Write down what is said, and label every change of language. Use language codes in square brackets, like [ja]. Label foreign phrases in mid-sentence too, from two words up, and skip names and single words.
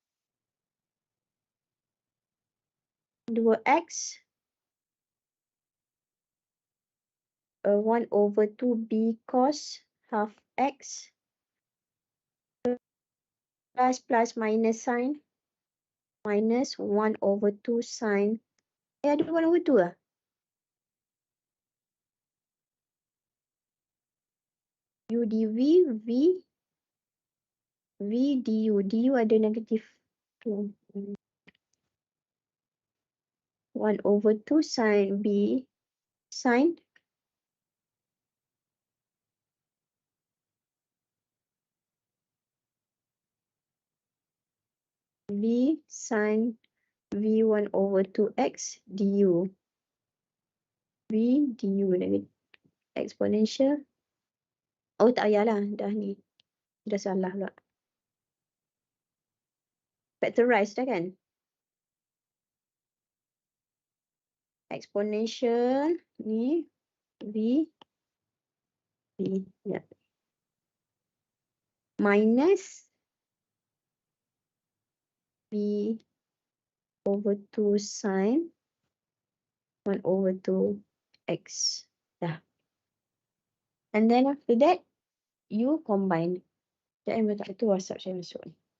[en] 2x 1/2 b cos half x plus minus sign minus 1/2 sine. [ms] Ada 1/2 lah. U dv v du ada negatif 1/2 sine b sine v sine v 1/2x du. V du negatif exponential. Oh tak payahlah, dah ni. Dah salah pula. Factorize dah kan? Exponential ni v ya. [en] Minus v over 2 sine 1/2 x. Dah. And then after that, you combine. [ms] Sekejap tak itu WhatsApp saya masuk ni.